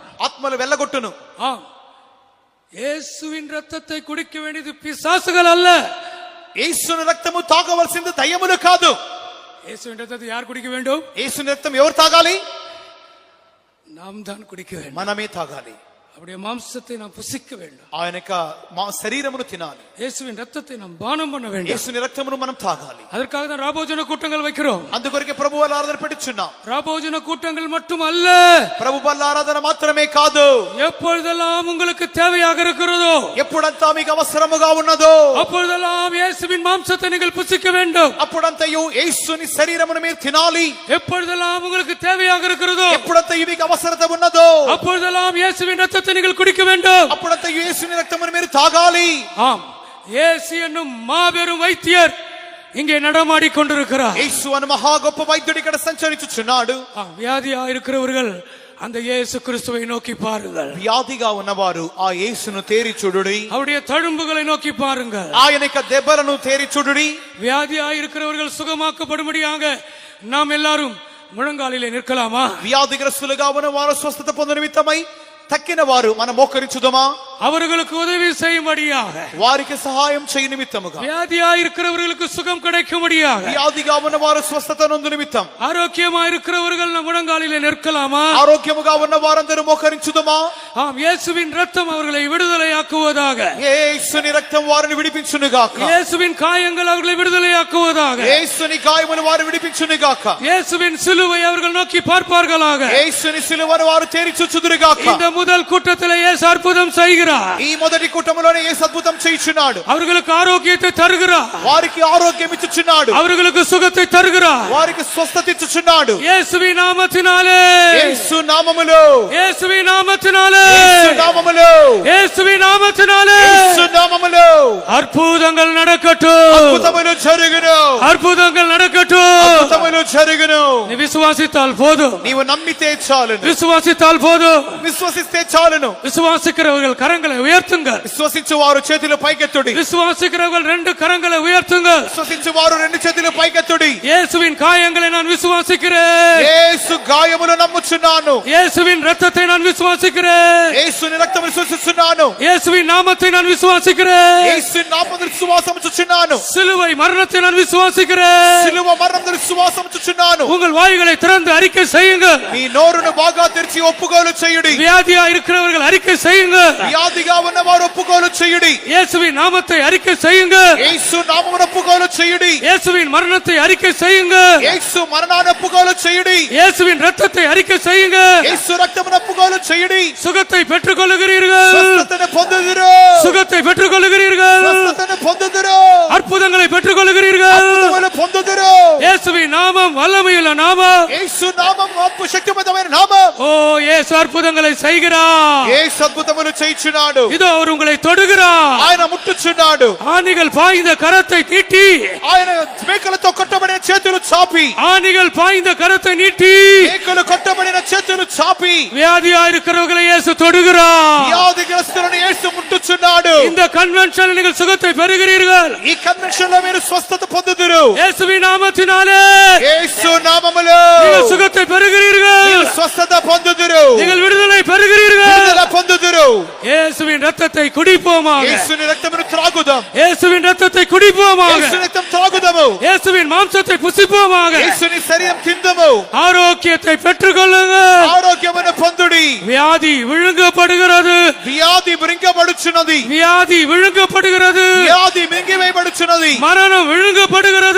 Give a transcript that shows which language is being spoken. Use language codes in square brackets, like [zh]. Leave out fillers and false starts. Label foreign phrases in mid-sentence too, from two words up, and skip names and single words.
[te] ఆత్మలు వెళ్ళగొట్టును. [ta] இயேசுவின் ரத்தத்தை குடிக்க வேண்டியது பிசாசுகள் அல்ல. [te] యేసుని రక్తము తాగవలసింది దయ్యములు కాదు. [ta] இயேசுவின் ரத்தத்தை யார் குடிக்க வேண்டும்? [te] యేసుని రక్తం ఎవరు తాగాలి? [ta] நாம் தான் குடிக்க வேண்டும். [te] మనమే తాగాలి. [ta] அவருடைய மாம்சத்தை நாம் புசிக்க வேண்டும். [te] ఆయన యొక్క శరీరమును తినాలి. [ta] இயேசுவின் ரத்தத்தை நாம் பானம் பண்ண வேண்டும். [te] యేసుని రక్తమును మనం తాగాలి. [ta] அதற்காக தான் ராபோஜன கூட்டங்கள் வைக்கிறோம். [te] అందుకొరకే ప్రభు బల్ల ఆరాధన పెట్టుచున్నాం. [ta] ராபோஜன கூட்டங்கள் மட்டுமல்ல, [te] ప్రభు బల్ల ఆరాధన మాత్రమే కాదు, [ta] எப்பொழுதெல்லாம் உங்களுக்கு தேவையாக இருக்கிறதோ, [te] ఎప్పుడంతా మీకు అవసరముగా ఉన్నదో [ta] அப்பொழுதெல்லாம் இயேசுவின் மாம்சத்தை நீங்கள் புசிக்க வேண்டும். [te] అప్పుడంతయు యేసుని శరీరమును మీరు తినాలి. [ta] எப்பொழுதெல்லாம் உங்களுக்கு தேவையாக இருக்கிறதோ, [te] ఎప్పుడంతయు మీకు అవసరత ఉన్నదో [ta] அப்பொழுதெல்லாம் இயேசுவின் ரத்தத்தை நீங்கள் குடிக்க வேண்டும். [te] అప్పుడంతయు యేసుని రక్తమును మీరు తాగాలి. [ta] ஆம், இயேசு என்னும் மாபெரும் வைத்தியர் இங்கே நடமாடி கொண்டிருக்கிறார். [te] యేసు అను మహా గొప్ప వైద్యుడు ఇక్కడ సంచరించుచున్నాడు. [ta] வியாதியா இருக்கிறவர்கள் அந்த இயேசு கிறிஸ்துவை நோக்கி பாருங்கள். [te] వ్యాధిగా ఉన్నవారు ఆ యేసును తేరి చూడుడి. [ta] அவருடைய தழும்புகளை நோக்கி பாருங்கள். [te] ఆయన యొక్క దెబ్బలను తేరి చూడుడి. [ta] வியாதியா இருக்கிறவர்கள் சுகமாக்கப்படும்படியாக நாம் எல்லாரும் முழங்காலிலே நிற்கலாமா? [te] వ్యాధిగ్రస్తులుగా ఉన్న వారు స్వస్థత పొందు నిమిత్తమై తక్కిన వారు మనం మోకరించుదమా? [ta] அவர்களுக்கு உதவி செய்யும்படியாக, [te] వారికి సహాయం చేయ నిమిత్తముగా, [ta] வியாதியா இருக்கிறவர்களுக்கு சுகம் கிடைக்கும்படியாக, [te] వ్యాధిగా ఉన్న వారు స్వస్థత నొందు నిమిత్తం, [ta] ஆரோக்கியமா இருக்கிறவர்கள் நம் முழங்காலிலே நிற்கலாமா? [te] ఆరోగ్యముగా ఉన్న వారందరూ మోకరించుదమా? [ta] ஆம், இயேசுவின் ரத்தம் அவர்களை விடுதலையாக்குவதாக, [te] యేసుని రక్తం వారిని విడిపించునుగాక. [ta] இயேசுவின் காயங்கள் அவர்களை விடுதலையாக்குவதாக, [te] యేసుని గాయములు వారు విడిపించునుగాక. [ta] இயேசுவின் சிலுவை அவர்கள் நோக்கி பார்ப்பார்களாக. [te] యేసుని సిలువను వారు తేరి చూచుదురుగాక. [ta] இந்த முதல் கூட்டத்திலே இயேசு அற்புதம் செய்கிறார். [te] ఈ మొదటి కుటుంబంలోనే యేసు అద్భుతం చేయుచున్నాడు. [ta] அவர்களுக்கு ஆரோக்கியத்தை தருகிறார். [te] వారికి ఆరోగ్యం ఇచ్చుచున్నాడు. [ta] அவர்களுக்கு சுகத்தை தருகிறார். [te] వారికి స్వస్థత ఇచ్చుచున్నాడు. [ta] இயேசுவின் நாமத்தினாலே, [te] యేసు నామములో, [ta] இயேசுவின் நாமத்தினாலே, [te] యేసు నామములో, [ta] இயேசுவின் நாமத்தினாலே [te] యేసు నామములో [ta] அற்புதங்கள் நடக்கட்டும். [te] అద్భుతములు జరుగును. [ta] அற்புதங்கள் நடக்கட்டும். [te] అద్భుతములు జరుగును. [ta] நீ விசுவாசித்தால் போதும். [te] నీవు నమ్మితే చాలును. [ta] விசுவாசித்தால் போதும். [te] విశ్వసిస్తే చాలును. [ta] விசுவாசிக்கிறவர்கள் கரங்களை உயர்த்துங்க. [te] విశ్వసించు వారు చేతులు పైకెత్తుడి. [ta] விசுவாசிக்கிறவர்கள் 2 கரங்களை உயர்த்துங்க. [te] విశ్వసించు వారు 2 చేతులు పైకెత్తుడి. [ta] இயேசுவின் காயங்களை நான் விசுவாசிக்கிறேன். [te] యేసు గాయములు నమ్ముచున్నాను. [ta] இயேசுவின் ரத்தத்தை நான் விசுவாசிக்கிறேன். [te] యేసుని రక్తము విశ్వసిస్తున్నాను. [ta] இயேசுவின் நாமத்தை நான் விசுவாசிக்கிறேன். [te] యేసు నామమున విశ్వాసము చుచున్నాను. [ta] சிலுவை மரணத்தை நான் விசுவாசிக்கிறேன். [te] సిలువ మరణమున విశ్వాసము చుచున్నాను. [ta] உங்கள் வாய்களை திறந்து அறிக்கை செய்யுங்க. [te] మీ నోరును బాగా తెరిచి ఒప్పుకోలు చేయుడి. [ta] வியாதியா இருக்கிறவர்கள் அறிக்கை செய்யுங்க. [te] వ్యాధిగా ఉన్నవారు ఒప్పుకోలు చేయుడి. [ta] இயேசுவின் நாமத்தை அறிக்கை செய்யுங்க. [te] యేసు నామమున ఒప్పుకోలు చేయుడి. [ta] இயேசுவின் மரணத்தை அறிக்கை செய்யுங்க. [te] యేసు మరణాన్ని ఒప్పుకోలు చేయుడి. [ta] இயேசுவின் ரத்தத்தை அறிக்கை செய்யுங்க. [te] యేసు రక్తమున ఒప్పుకోలు చేయుడి. [ta] சுகத்தை பெற்றுக் கொள்ளுகிறீர்கள். [te] స్వస్థతను పొందుదురు. [ta] சுகத்தை பெற்றுக் கொள்ளுகிறீர்கள். [te] స్వస్థతను పొందుదురు. [ta] அற்புதங்களை பெற்றுக் கொள்ளுகிறீர்கள். [te] అద్భుతములు పొందుదురు. [ta] இயேசுவின் நாமம் வல்லமையுள்ள நாமம். [te] యేసు నామం ఆత్మ శక్తివంతమైన నామం. [ta] ஓ இயேசு అద్భుతங்களை செய்கிறார். [te] యేసు అద్భుతములు చేయుచున్నాడు. [ta] இதோ அவர் உங்களை தொடுகிறார். [te] ఆయన ముట్టుచున్నాడు. [ta] ஆணிகள் பாய்ந்த கரத்தை நீட்டி, [te] ఆయన మేకలతో కొట్టబడిన చేతులు చాపి, [ta] ஆணிகள் பாய்ந்த கரத்தை நீட்டி, [te] మేకలు కొట్టబడిన చేతులు చాపి [ta] வியாதியாயிருக்கிறவர்களை இயேசு தொடுகிறார். [te] వ్యాధిగ్రస్తులను యేసు ముట్టుచున్నాడు. [ta] இந்த కన్వెన్షన్ நீங்கள் சுகத்தை பெறுகிறீர்கள். [te] ఈ కన్వెన్షన్ లో మీరు స్వస్థత పొందుదురు. [ta] இயேசுவின் நாமத்தினாலே [te] యేసు నామములో [ta] நீங்கள் சுகத்தை பெறுகிறீர்கள். [te] మీరు స్వస్థత పొందుదురు. [ta] நீங்கள் విడుదலை பெறுகிறீர்கள். [te] విడుదల పొందుదురు. [ta] இயேசுவின் ரத்தத்தை குடிப்போமாக. [te] యేసుని రక్తమును త్రాగుదాం. [ta] இயேசுவின் ரத்தத்தை குடிப்போமாக. [te] యేసుని రక్తం త్రాగుదాము. [ta] இயேசுவின் மாம்சத்தை புசிப்போமாக. [te] యేసుని శరీరం తిందము. [ta] ஆரோக்கியத்தை பெற்றுக்கொள்ளுங்கள். [te] ఆరోగ్యమును పొందుడి. [ta] வியாதி விழுங்கப்படுகிறது. [te] వ్యాధి మృంగబడుచున్నది. [ta] வியாதி விழுங்கப்படுகிறது. [te] వ్యాధి మింగివేయబడుచున్నది. [ta] மரணம் விழுங்கப்படுகிறது.